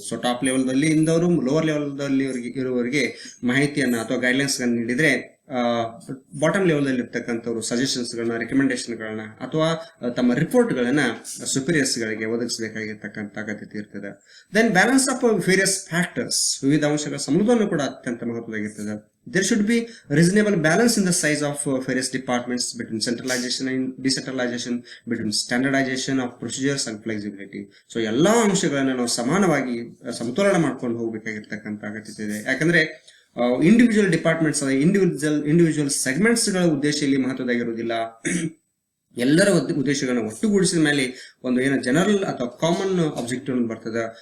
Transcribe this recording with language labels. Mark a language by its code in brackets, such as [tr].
[kn] So top level ದಲ್ಲಿ ಇಂದವರು lower level ದಲ್ಲಿ ಇರುವವರಿಗೆ ಮಾಹಿತಿಯನ್ನ ಅಥವಾ ಗೈಡ್ಲೈನ್ಸ್ ನೀಡಿದ್ರೆ ಬಾಟಮ್ ಲೆವೆಲ್ ಇರ್ತಕ್ಕಂಥವ್ರು ಸಜೆಷನ್ಸ್ಗಳನ್ನ, ರೆಕಮೆಂಡೇಶನ್ಗಳನ್ನ ಅಥವಾ ತಮ್ಮ ರಿಪೋರ್ಟ್ಗಳನ್ನ ಸುಪೀರಿಯರ್ಸ್ಗಳಿಗೆ ಒದಗಿಸಬೇಕಾಗಿರ್ತಕ್ಕಂಥ ಅಗತ್ಯತೆ ಇರ್ತದೆ. [en] then balance of various factors, [kn] ವಿವಿಧ ಅಂಶಗಳ ಸಮತೋಲನ ಕೂಡ ಅತ್ಯಂತ ಮಹತ್ವವಾಗಿರ್ತದೆ. [en] There should be reasonable balance in the size of various departments between centralization and decentralization, between standardization of procedures and flexibility. [kn] So ಎಲ್ಲಾ ಅಂಶಗಳನ್ನ ನಾವು ಸಮಾನವಾಗಿ ಸಮತೋಲನ ಮಾಡ್ಕೊಂಡು ಹೋಗ್ಬೇಕಾಗಿರ್ತಕ್ಕಂಥ ಅಗತ್ಯತೆ ಇದೆ. ಯಾಕಂದ್ರೆ ಇಂಡಿವಿಜುವಲ್ ಡಿಪಾರ್ಟ್ಮೆಂಟ್ಸ್, ಇಂಡಿವಿಜುವಲ್ ಸೆಗ್ಮೆಂಟ್ಸ್ ಗಳ ಉದ್ದೇಶ ಇಲ್ಲಿ ಮಹತ್ವದಾಗಿರುವುದಿಲ್ಲ. ಎಲ್ಲರ ಉದ್ದೇಶಗಳನ್ನ ಒಟ್ಟುಗೂಡಿಸಿದ ಮೇಲೆ ಒಂದು ಏನೋ ಜನರಲ್ ಅಥವಾ ಕಾಮನ್ ಅಬ್ಜೆಕ್ಟಿವ್ ಬರ್ತದೆ.